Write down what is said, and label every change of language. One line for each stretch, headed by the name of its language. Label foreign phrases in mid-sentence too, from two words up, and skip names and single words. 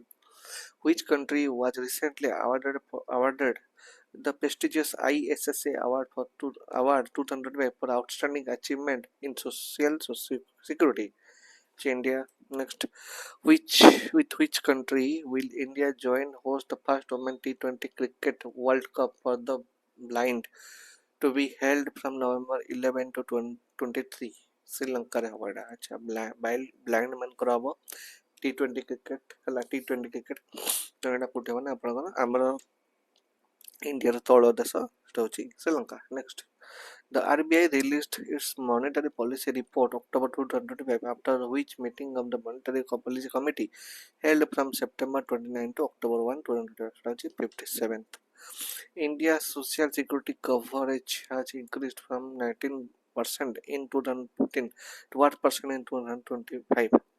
English: Which country was recently awarded the prestigious ISSA award 2000 for outstanding achievement in social security? India, Next, which with which country will India join host the first Women T20 Cricket World Cup for the blind to be held from November 11 to 23?
Odia: ଶ୍ରୀଲଙ୍କାରେ ହେବ ଏଇଟା ଆଚ୍ଛା ବ୍ଲାଇଣ୍ଡ ମାନଙ୍କର ହେବ T20 କ୍ରିକେଟ ହେଲା T20 କ୍ରିକେଟ ତ ଏଇଟା କୋଉଠି ହେବ ନା ଆପଣଙ୍କର ଆମର ଇଣ୍ଡିଆର ତଳ ଦେଶ ସେଟା ହେଉଛି ଶ୍ରୀଲଙ୍କା।
English: ନେକ୍ସଟ, the RBI released its monetary policy report October 2025, after which meeting of the monetary policy committee held from September 29 to October 1, 2025, 57th. India's social security coverage has increased from 19% in 2015 to what percent in 2025?